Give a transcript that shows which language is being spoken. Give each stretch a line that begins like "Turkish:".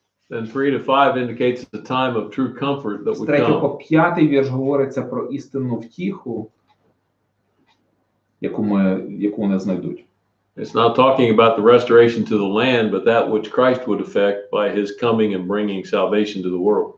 English: Then 3-5 indicates the time of true comfort that
Ukrainian: З
English: would
Ukrainian: 3 по
English: come.
Ukrainian: 5 вірш говориться про істинну втіху, яку вони знайдуть.
English: It's not talking about the restoration to the land, but that which Christ would effect by his coming and bringing salvation to the world.